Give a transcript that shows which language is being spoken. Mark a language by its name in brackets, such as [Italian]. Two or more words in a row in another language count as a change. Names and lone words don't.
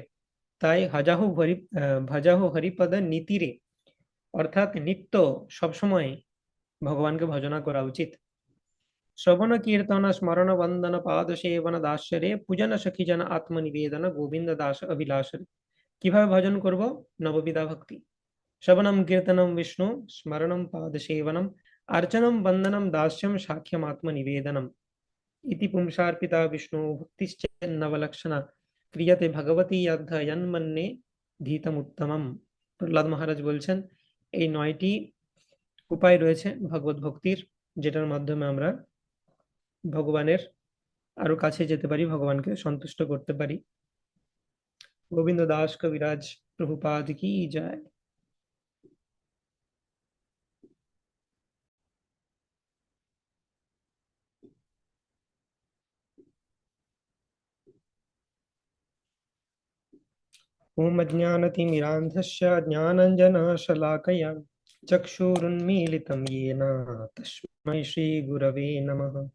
[Bangla] তাই ভজাহু হরিপদ নীতিরে, অর্থাৎ নিত্য সবসময় ভগবানকে ভজনা করা উচিত। শ্রবণ কীর্তন স্মরণ বন্দন পাদ সেবন দাসরে পূজন সখী জন আত্মনিবেদন গোবিন্দ দাস অভিলাষরে। কিভাবে ভজন করব? নববিধা ভক্তি। [Sanskrit] শ্রবণম কীর্তনম বিষ্ণু, স্মরণম পাদ সেবনম, अर्चनम वंदनम दास्यम साख्यम आत्मनिवेदनम। इति पुंसार्पिता विष्णु भक्तिश्च नवलक्षणा, क्रियते भगवती यद्ध यन्मन्ये ধীতম উত্তমম। [Bangla] প্রহ্লাদ মহারাজ বলছেন এই 9টি উপায় রয়েছে ভগবত ভক্তির, যেটার মাধ্যমে আমরা ভগবানের আরো কাছে যেতে পারি, ভগবানকে সন্তুষ্ট করতে পারি। গোবিন্দ দাস কবিরাজ প্রভুপাদ কি জয়। [Sanskrit] ओम अज्ञानतिमिरान्धस्य ज्ञानञ्जनशलाकया चक्षुरुन्मीलितं येन तस्मै श्रीगुरवे नमः।